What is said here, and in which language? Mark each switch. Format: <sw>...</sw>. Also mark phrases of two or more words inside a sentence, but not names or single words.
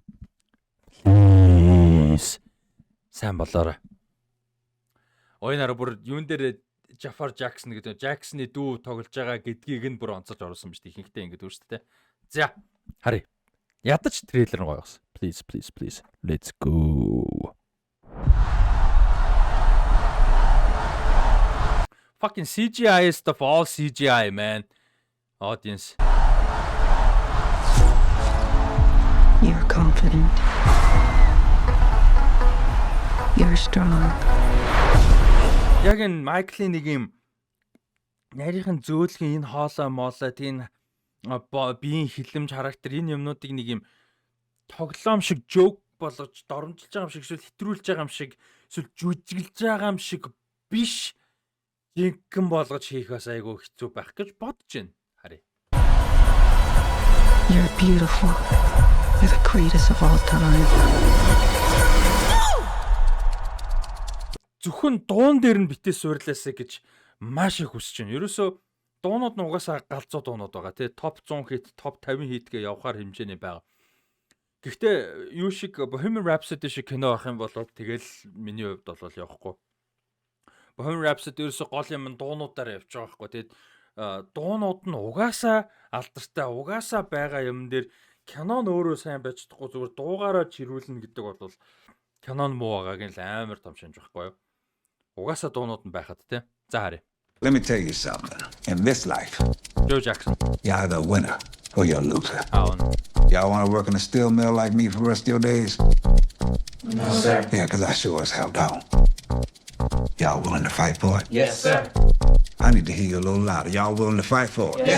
<mn>Сайн болоорой. Ойнараа бүр юун дээр Jafar Jackson гэдэг Jackson-ы дүү тоглож байгаа гэдгийг нь бүр онцолж оруулсан биз дээ. Ихэнхдээ ингэж үү шүү дээ. За, харъя. Ядаж трейлер нь гоё болсон.</mn> <en>Please. Let's go. Fucking CGI stuff, all CGI, man. Audience. You're confident. You're strong.</en> <mn>Яг энэ Майклийн нэг юм нарийнхан зөөлхөн энэ хоолой тийм биеийн хилэмж характер энэ юмнуудыг нэг юм тоглоом шиг joke болгож доромжилж байгаа юм шиг эсвэл хэтрүүлж байгаа юм шиг эсвэл жүжиглж байгаа юм шиг биш жинхэнэ болгож хийх бас айгүй хэцүү байх гэж бодож байна. Харъя.</mn> <en>You're beautiful. You're the greatest of all time.</en> <mn>Зөвхөн дуун дээр нь битээ суурлаасаа гэж маш их хүсэж байна. Ерөөсөө дуунууд нь угаасаа галзуу дуунууд байгаа тий. Топ 100 хит, топ 50 хитгээ явахаар хэмжээний байгаа. Гэхдээ юу шиг Bohemian Rhapsody шиг кино авах юм бол тэгэл миний хувьд бол явахгүй. Bohemian Rhapsody ерөөсө гол юм дуунуудаар явж байгаа байхгүй. Тэгээд дуунууд нь угаасаа алдартай, угаасаа байгаа юм дээр кинон өөрөө сайн байж чадахгүй зүгээр дуугаараа чирүүлнэ гэдэг бол кинон муу байгааг л амар том шинж байхгүй юу? Угаасаа дуунууд нь байхад тий. За харъя.</mn> <en>Let me tell you something. In this life, Joe Jackson, you're either a winner or you're a loser. Oh. Y'all want to work in a steel mill like me for the rest of your days? No, sir. Yeah, because I sure as hell don't. Y'all willing to fight for it? Yes, sir. I need to hear you a little louder. Y'all willing to fight for it?</en>